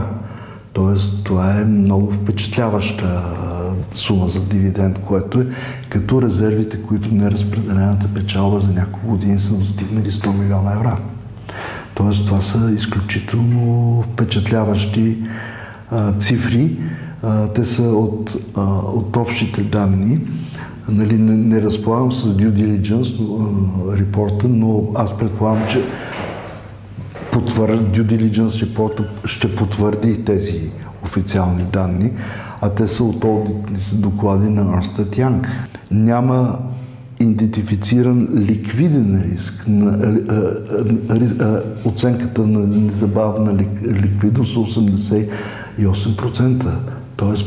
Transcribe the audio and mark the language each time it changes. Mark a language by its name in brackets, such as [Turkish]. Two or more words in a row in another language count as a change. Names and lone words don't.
[Bulgarian] Тоест, това е много впечатляваща сума за дивиденд, което е като резервите, които неразпределената печалба за няколко години са достигнали 100 милиона евра. Тоест, това са изключително впечатляващи цифри. Те са от общите данни. Нали, не разполагам с [English] due diligence [Bulgarian] репорта, но аз предполагам, че [English] due diligence [Bulgarian] репорта ще потвърди тези официални данни, а те са от одитните доклади на Ernst & Young. Няма идентифициран ликвиден риск. Оценката на незабавна ликвидност е 88%, т.е.